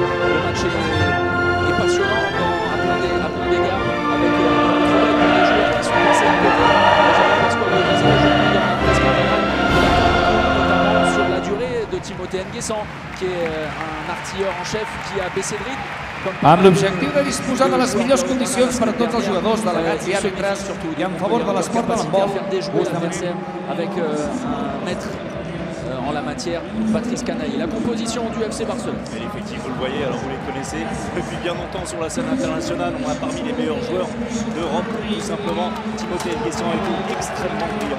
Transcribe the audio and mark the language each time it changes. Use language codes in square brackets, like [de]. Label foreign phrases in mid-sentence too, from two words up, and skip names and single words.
[fr] Le match est passionnant à plein d'égards, avec des joueurs qui sont passés à côté. Jean-Pascal le disait aujourd'hui dans la presse catalane, notamment sur la durée de Timothée Nguessan, qui est un artilleur en chef qui a baissé le rythme. [ca] Amb l'objectiu de disposar de les millors condicions per a tots els jugadors, delegats i àrbitres i en favor de l'esport de l'handbol, [fr] avec un maître en la matière, Patrice Canaille. La composition du FC Barcelone. Et l'effectif, vous le voyez, alors vous les connaissez depuis bien longtemps sur la scène internationale. On a parmi les meilleurs joueurs d'Europe, tout simplement. Timothée Nguessan a été extrêmement brillant.